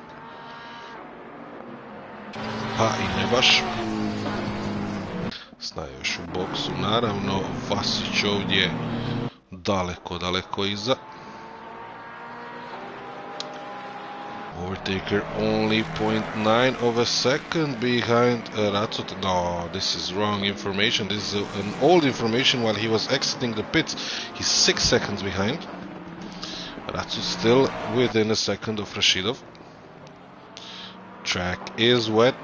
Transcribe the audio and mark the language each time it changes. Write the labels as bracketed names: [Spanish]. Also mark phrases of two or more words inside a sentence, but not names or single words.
[Croatian] Pa i ne baš. Snaje još u boksu, naravno. Vasić ovdje daleko iza. [English] Overtaker only 0.9 of a second behind Racut. No, this is wrong information. This is an old information. While he was exiting the pits, he's 6 seconds behind. Racut still within a second of Rashidov. Track is wet.